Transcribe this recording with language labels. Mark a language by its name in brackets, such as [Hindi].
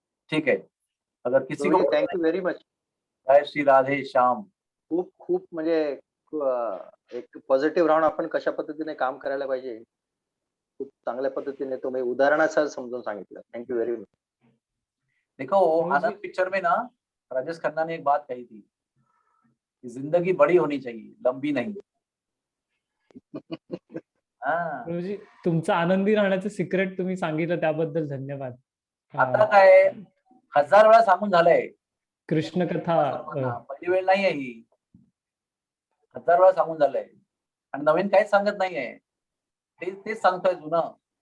[Marathi] ठीक आहे. [Hindi] अगर किसी को [English] Thank you very much. [Hindi] जय श्री राधे श्याम. [Marathi] खूप खूप म्हणजे एक पॉझिटिव्ह राहून आपण कशा पद्धतीने काम करायला पाहिजे खूप चांगल्या पद्धतीने तुम्ही उदाहरणासह समजून सांगितलं. [English] Thank you very much. [Hindi] देखो आनंद पिक्चर में ना राजेश खन्ना ने एक बात कही थी कि जिंदगी बड़ी होनी चाहिए, लंबी नहीं. हाँ. [Marathi] प्रभूजी, तुमचं आनंदी राहण्याचं सिक्रेट तुम्ही सांगितलं त्याबद्दल धन्यवाद. आता काय 1000 वेळा सांगून झालंय. कृष्ण कथा पहिली वेळ नाहीये ही. 1000 वेळा सांगून झालंय आणि नवीन काहीच सांगत नाहीये. तेच सांगतोय जुनं.